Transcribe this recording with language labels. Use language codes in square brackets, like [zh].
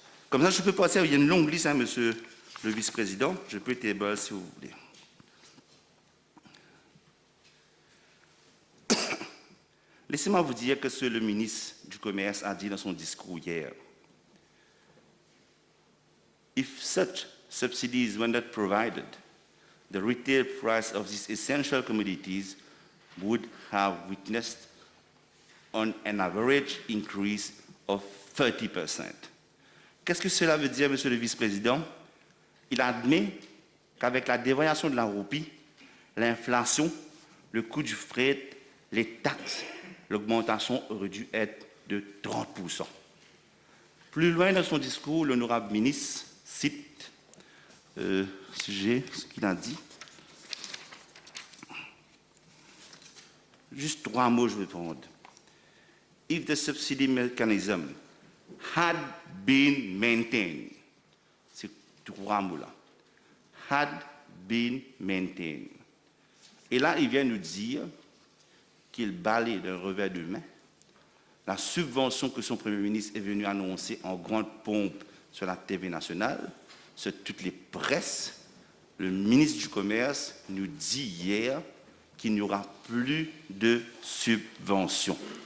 [fr] Comme ça, je peux passer, il y a une longue liste, hein, monsieur le vice-président, je peux table si vous voulez. Laissez-moi vous dire que ce que le ministre du Commerce a dit dans son discours hier. [en] If such subsidies were not provided, the retail price of these essential commodities would have witnessed on an average increase of 30%. [fr] Qu'est-ce que cela veut dire, monsieur le vice-président? Il admet qu'avec la dévaluation de la roupie, l'inflation, le coût du fret, les taxes, l'augmentation aurait dû être de 30%. Plus loin dans son discours, l'honorable ministre cite, si j'ai ce qu'il a dit, juste 3 mots je vais prendre. [en] If the subsidy mechanism had been maintained, [fr] c'est 3 mots là, [en] had been maintained. [fr] Et là, il vient nous dire qu'il balaye d'un revers de main la subvention que son Premier ministre est venu annoncer en grande pompe sur la TV nationale, sur toutes les presses. Le ministre du Commerce nous dit hier qu'il n'y aura plus de subventions.